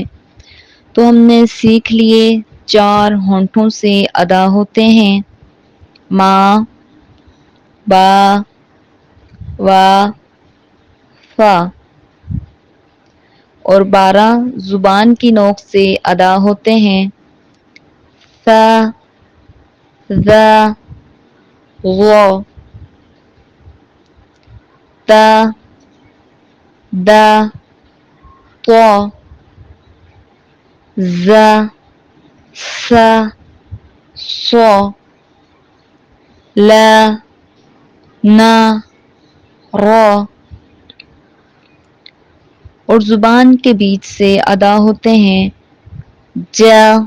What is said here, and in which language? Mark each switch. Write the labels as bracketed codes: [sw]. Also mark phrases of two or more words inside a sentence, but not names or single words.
[ur] تو ہم نے سیکھ لیے 4 ہونٹوں سے ادا ہوتے ہیں، ما، با، وا، فا، اور 12 زبان کی نوک سے ادا ہوتے ہیں، ثا، ذا، غو، تا، دا، طا، زا، سا، صا، لا، نا، را، اور زبان کے بیچ سے ادا ہوتے ہیں، جا،